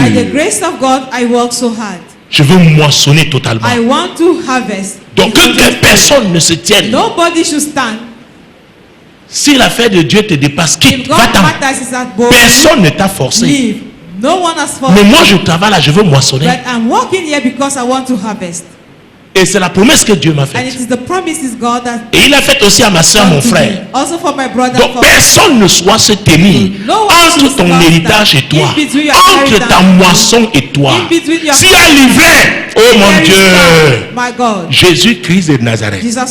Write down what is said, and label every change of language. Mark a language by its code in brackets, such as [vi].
[en] By the grace of God, I work so hard. [fr] Je veux moissonner totalement. [en] I want to harvest. [fr] Donc que personne ne se tienne. [en] Nobody should stand. [fr] Si l'affaire de Dieu te dépasse, quitte, va-t'en. Personne ne t'a forcé. [en] Leave. No one has forced. [fr] Mais moi, je travaille là, je veux moissonner. [en] But I'm working here because I want to harvest. [fr] Et c'est la promesse que Dieu m'a faite. Et il a fait aussi à ma soeur, mon frère. Donc personne ne soit se tenir entre ton héritage et toi, entre ta moisson et toi. S'il y a livret, oh mon Dieu, Jésus-Christ de Nazareth.